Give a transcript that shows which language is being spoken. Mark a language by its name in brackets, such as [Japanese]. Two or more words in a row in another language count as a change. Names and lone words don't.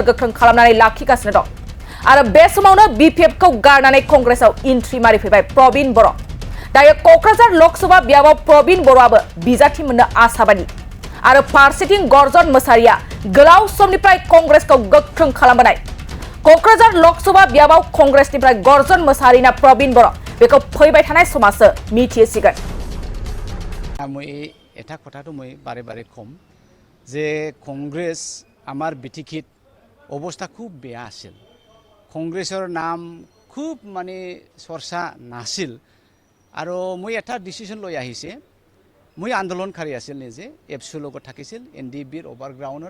[Bodo] गोख्रों खालामनानै लाखिगासिनो दं आरो बे समावनो बिपिएफखौ गारनानै कंग्रेसआव एन्ट्रि मारिफैबाय प्रबीण बर' दायो क'क्राझार लक'सभा बियाबाव प्रबीण बर'आबो बिजाथि मोननो आशाबादि आरो फारसेथिं गर्जन मोसाहारिया गोलाव समनिफ्राय कंग्रेसखौ गोख्रों खालामबोनाय क'क्राझार लक'सभा बियाबाव कंग्रेसनिफ्राय गर्जन मोसाहारिना प्रबीण बर' बेखौ फैबाय थानाय समासो मिथिसिगोन [Assamese] মই এটা কথাটো মই বাৰে বাৰে কম যে কংগ্ৰেছ আমাৰ বিটিকিত অৱস্থা খুব বেয়া আছিল কংগ্ৰেছৰ নাম খুব মানে চৰ্চা নাছিল আৰু মই এটা ডিসিশন লৈ আহিছে মই আন্দোলনকাৰী আছিল নিজে এফচুৰ লগত থাকিছিল এনডিবিৰ ওভাৰগ্ৰাউণ্ডত